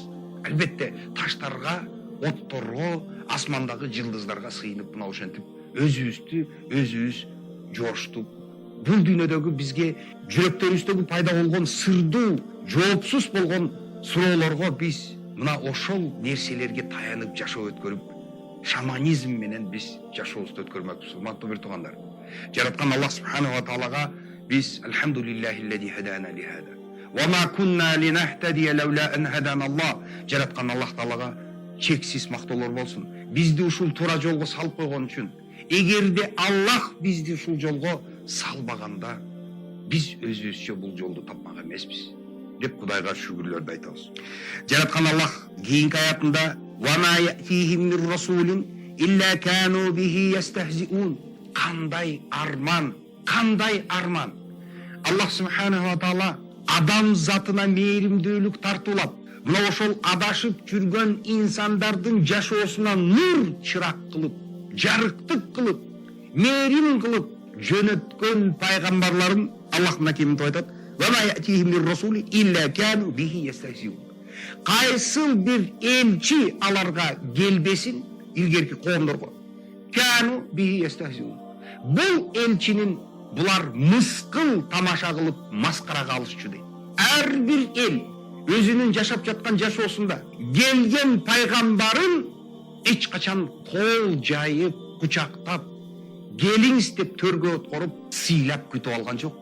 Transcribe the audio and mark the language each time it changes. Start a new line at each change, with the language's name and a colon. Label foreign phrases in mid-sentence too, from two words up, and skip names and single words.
Kyrgyz: Албетте таштарга, отторго, асмандагы жылдыздарга сыйынып, мына ошентип өзүбүз жооштуп, бул дүйнөдөгү бизге жүрөктөрүбүздөгү пайда болгон сырдуу, жоопсуз болгон суроолорго биз мына ошол нерселерге таянып жашоо өткөрүп, шаманизм менен биз жашообузду өткөрмөкпүз. Урматтуу бир туугандар, жараткан Аллах
Arabic: субханаху ва таалага
Kyrgyz: биз
Arabic: الحمد لله هدانا لهذا وما كنا لنهتدي لولا أن هدانا الله.
Kyrgyz: Жараткан Аллах таалага чексиз мактоолор болсун. Бизди ушул туура жолго салып койгон үчүн. Эгерде Аллах бизди ушул жолго салбаганда, биз өзүбүзчө бул жолду тапмак эмеспиз деп Кудайга шүгүрлөрдү айтабыз. Жараткан Аллах кийинки аятында:
Arabic: «وما يأتيهم من رسول إلا كانوا به يستهزئون».
Kyrgyz: Кандай арман, кандай арман. Аллах
Arabic: субханаху ва таала
Kyrgyz: адам затына мээримдүүлүк тартуулап, мына ошол адашып жүргөн инсандардын жашоосуна нур чырак кылып, жарыктык кылып, мээрим кылып жөнөткөн пайгамбарларын Аллах мынакей мынтип айтат:
Arabic: «وما يأتيهم من رسول إلا كانوا به يستهزئون».
Kyrgyz: Кайсыл бир элчи аларга келбесин, илгерки коомдорго,
Arabic: كانوا به يستهزئون.
Kyrgyz: Бул элчинин булар мыскыл тамаша кылып маскарага алышчу дейт. Ар бир эл өзүнүн жашап жаткан жашоосунда келген пайгамбарын эч качан кол жайып, кучактап, келиңиз деп төргө откоруп, сыйлап күтүп алган жок.